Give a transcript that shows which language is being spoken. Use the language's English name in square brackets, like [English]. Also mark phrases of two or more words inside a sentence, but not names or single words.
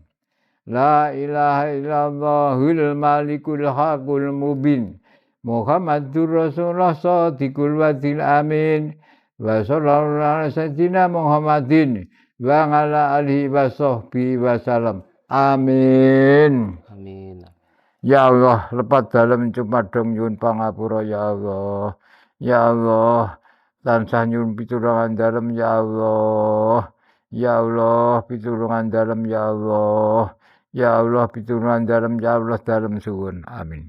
[Arabic] لا إله إلا الله الملك الحق المبين. محمد رسول الله صادق الوعد الأمين. وصلى الله على سيدنا محمد وعلى آله وصحبه وسلم. Amin. Amin. يا الله, [Javanese] lepat dalam cumadong nyuwun pangapura [Arabic] يا الله. يا الله, [Javanese] tansah nyuwun pitulungan dalem [Arabic] يا الله. يا الله, [Javanese] pitulungan dalem [Arabic] يا الله. يا الله, [Javanese] pitulungan dalem [Arabic] يا الله [Javanese] dalem suwun. [Arabic] Amin.